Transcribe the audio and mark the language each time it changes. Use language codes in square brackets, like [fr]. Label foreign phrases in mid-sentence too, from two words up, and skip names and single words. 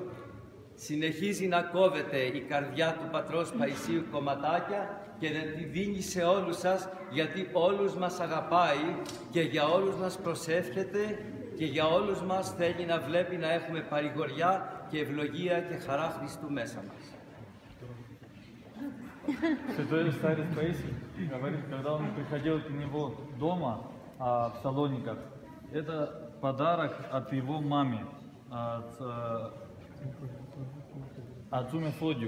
[el] Συνεχίζει να κόβεται η καρδιά του πατρός Παϊσίου κομματάκια και να τη δίνει σε όλους σας, γιατί όλους μας αγαπάει και για όλους μας προσεύχεται και για όλους μας θέλει να βλέπει να έχουμε παρηγοριά και ευλογία και χαρά Χριστού μέσα μας. [ru] Святой Старец Паисий говорит, когда он приходил к него дома в Салониках, это подарок от его маме, от отцу Мефодию.